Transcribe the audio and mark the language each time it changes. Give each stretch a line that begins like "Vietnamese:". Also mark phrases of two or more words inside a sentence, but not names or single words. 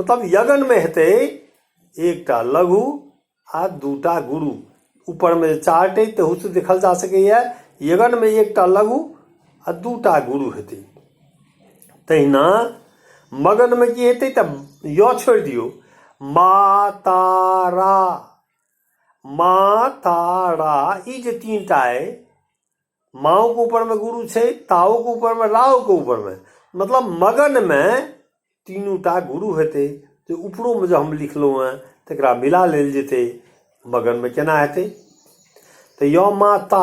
Maithili: मतलब यगनमे हेतै 1टा लघु आ 2टा गुरु। ऊपरमे चार्ट अइ तहूसँ देखल जा सकैए। यगनमे 1टा लघु आ 2टा गुरु हेतै। तहिना मगनमे की हेतै तऽ य छोड़ि दियौ। मा तारा, मा तारा, ई जे 3टा अइ, माओ के ऊपर में गुरु छै, ताओ के ऊपर में, राओ के ऊपर में। मतलब मगन में 3टा गुरु हेतै। जे ऊपरो में जो हम लिखलहुँ हैं तकरा मिला लेल जेतै। मगन में केना हेतै तऽ य मा ता।